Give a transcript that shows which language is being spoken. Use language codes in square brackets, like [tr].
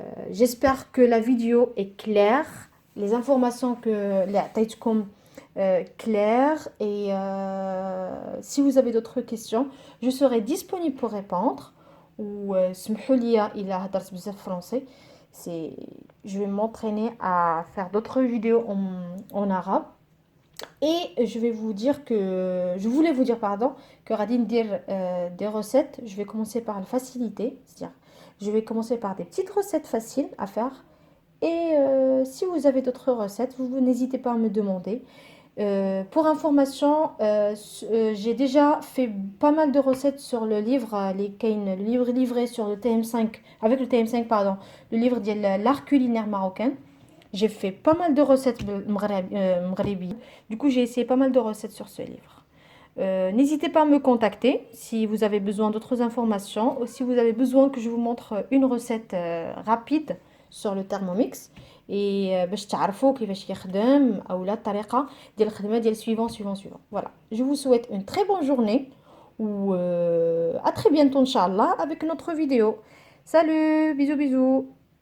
[fr] J'espère que la vidéo est claire, les informations que les [ar] عطيتكم [fr] claires, et si vous avez d'autres questions, je serai disponible pour répondre. [ar] Ou سمحوا لي إلا هدرت بزاف français. [fr] Je vais m'entraîner à faire d'autres vidéos en arabe. Et je voulais vous dire, pardon, que Radine dire des recettes, je vais commencer par le faciliter, c'est-à-dire, je vais commencer par des petites recettes faciles à faire. Et si vous avez d'autres recettes, vous n'hésitez pas à me demander. Pour information, j'ai déjà fait pas mal de recettes sur le livre, le livre livré sur le TM5, avec le TM5, pardon, le livre de l'art culinaire marocain. J'ai fait pas mal de recettes maghrebi. Du coup, j'ai essayé pas mal de recettes sur ce livre. N'hésitez pas à me contacter si vous avez besoin d'autres informations ou si vous avez besoin que je vous montre une recette rapide sur le Thermomix. [ar] Et باش تعرفوا كيفاش يخدم او لا الطريقه ديال الخدمه ديال suivant. [fr] Voilà. Je vous souhaite une très bonne journée ou à très bientôt inchallah avec notre vidéo. Salut, bisous bisous.